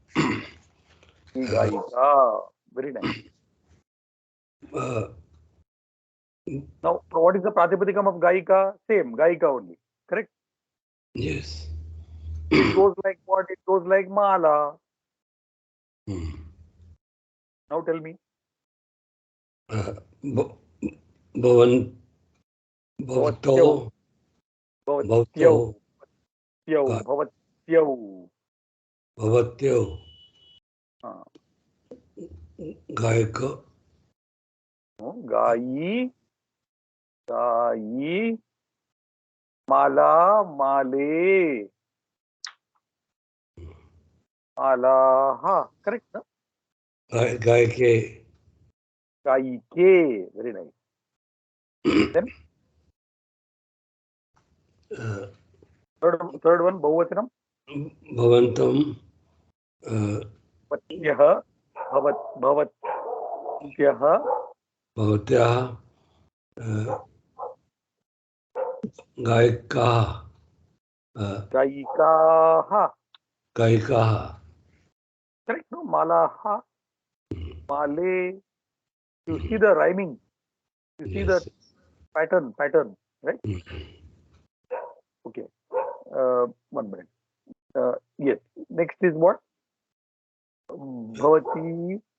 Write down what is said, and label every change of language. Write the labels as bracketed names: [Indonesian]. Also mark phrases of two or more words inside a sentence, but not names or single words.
[Sanskrit] Gaika. [English] Very nice. Now, what is the Pratipadikam of Gaika? Same, Gaika only. Correct? Yes. It goes like what? It goes like Mala. Now tell me. [Sanskrit] Bhavan. Bhavato. Bhavatyau. Bhavatyau. Bhavatyau. Gaika. Gayi. Gayi. Mala. Male. [English] Malaha. Correct? No? [Sanskrit] Gaike. [English] Gaike. Very nice. Then third one, [Sanskrit] Bahuvachanam. Bhavantam. Bhavatyaha. Bhavatyaha. Bhavatyaha. Gaika. Gaikaha. Gaika. [English] Correct? No? [Sanskrit] Malaha. Male. [English] You see the rhyming. You see the pattern, right? Okay. 1 minute. Yes. Next is what? Bhavati.